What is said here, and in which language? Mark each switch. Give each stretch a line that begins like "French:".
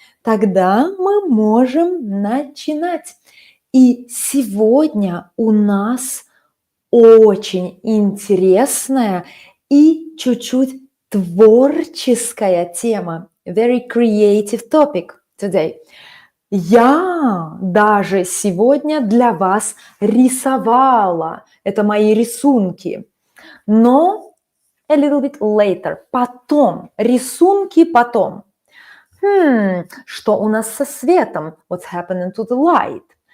Russian: Тогда мы можем начинать. И сегодня у нас очень интересная и чуть-чуть творческая тема.
English: Very creative topic today.
Russian: Я даже сегодня для вас рисовала. Это мои рисунки.
English: Но a little bit later.
Russian: Потом. Рисунки потом. Что у нас со светом?
English: What's happening to the light?